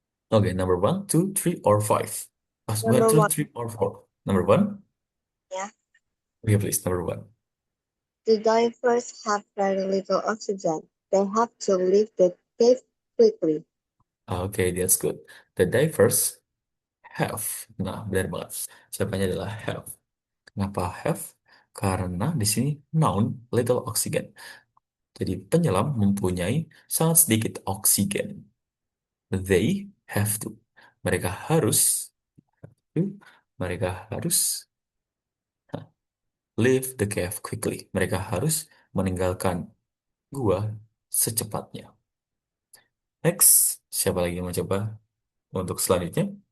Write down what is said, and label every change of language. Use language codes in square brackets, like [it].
[en] Okay, number 1, 2, 3, or 5. Number 1, 2, 3, or 4. Number 1? Yeah. Okay, please, number 1. The divers have very little oxygen. They have to leave the cave quickly. Okay, that's good. The divers have. [id] Nah, benar banget. Jawabannya adalah have. Kenapa have? Karena di sini noun little oxygen. Jadi penyelam mempunyai sangat sedikit oksigen. [en] They have to. [id] Mereka harus. Mereka harus [en] leave the cave quickly. [id] Mereka harus meninggalkan gua secepatnya. Next, siapa lagi yang mau coba untuk selanjutnya?